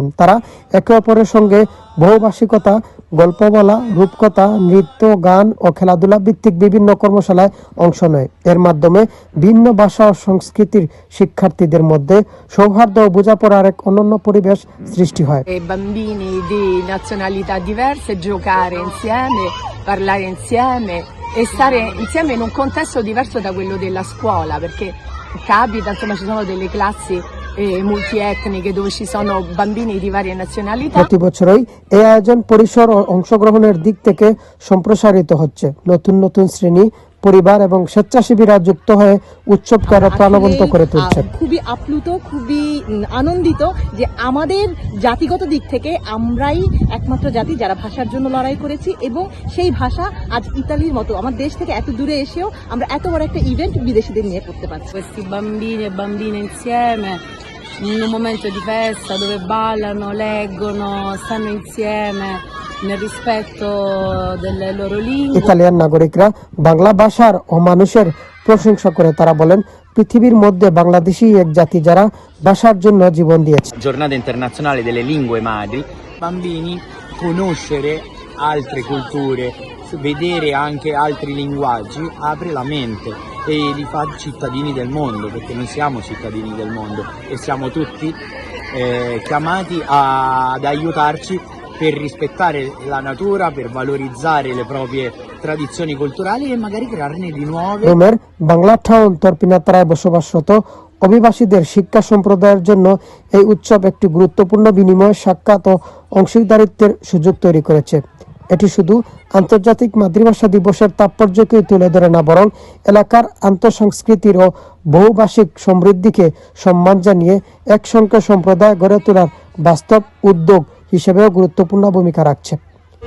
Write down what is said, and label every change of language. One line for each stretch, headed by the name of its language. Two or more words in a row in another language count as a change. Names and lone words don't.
Bangla: তারা একে অপরের সঙ্গে বহুভাষিকতা, গল্প বলা, রূপকথা, নৃত্য, গান ও খেলাধুলা ভিত্তিক বিভিন্ন কর্মশালায় অংশ নেয়। এর মাধ্যমে ভিন্ন ভাষা ও সংস্কৃতির শিক্ষার্থীদের মধ্যে সৌহার্দ্য ও বোঝাপড়ার এক অনন্য পরিবেশ সৃষ্টি হয়।
Italian: Bambini di nazionalità diverse giocare insieme, parlare insieme e stare insieme in un contesto diverso da quello della scuola, perché capita, insomma, ci sono delle classi multietniche dove ci sono bambini di varie nazionalità.
Bangla: প্রতি বছরই এই আয়োজন পরিসর ও অংশগ্রহণের দিক থেকে সম্প্রসারিত হচ্ছে। নতুন নতুন শ্রেণী, পরিবার এবং স্বেচ্ছাসেবীরা যুক্ত হয়ে উৎসবকে আরো প্রাণবন্ত করে তুলছে। খুবই আপ্লুত, খুবই আনন্দিত যে আমাদের জাতিগত দিক থেকে আমরাই একমাত্র জাতি যারা ভাষার জন্য লড়াই করেছি, এবং সেই ভাষা আজ ইতালির মতো আমার দেশ থেকে এত দূরে এসেও আমরা এত বড় একটা ইভেন্ট বিদেশিদের নিয়ে করতে পারছি।
Italian: Questi bambini e bambine insieme in un momento di festa dove ballano, leggono, stanno insieme nel rispetto delle loro lingue.
Bangla: ইতালিয়ান নাগরিকরা বাংলা ভাষার ও মানুষের প্রশংসা করে তারা বলেন, পৃথিবীর মধ্যে বাংলাদেশী এক জাতি যারা ভাষার জন্য জীবন দিয়েছে।
Italian: Giornata internazionale delle lingue madri. Bambini, conoscere altre culture, vedere anche altri linguaggi apre la mente e li fa cittadini del mondo, perché noi siamo cittadini del mondo e siamo tutti chiamati ad aiutarci per rispettare la natura, per valorizzare le proprie tradizioni culturali e magari crearne di nuove.
Bangla: রোমের বাংলা টাউন তর্পিনাত্তারায় বসবাসরত অভিবাসীদের শিক্ষা সম্প্রদায়ের জন্য এই উৎসব একটি গুরুত্বপূর্ণ বিনিময়, সাক্ষাৎ ও অংশীদারিত্বের সুযোগ তৈরি করেছে। এটি শুধু আন্তর্জাতিক মাতৃভাষা দিবসের তাৎপর্যকে তুলে ধরে না, বরং এলাকার আন্তঃসংস্কৃতির ও বহুভাষিক সমৃদ্ধিকে সম্মান জানিয়ে একসঙ্গে সম্প্রদায় গড়ে তোলার বাস্তব উদ্যোগ হিসেবেও গুরুত্বপূর্ণ ভূমিকা রাখছে।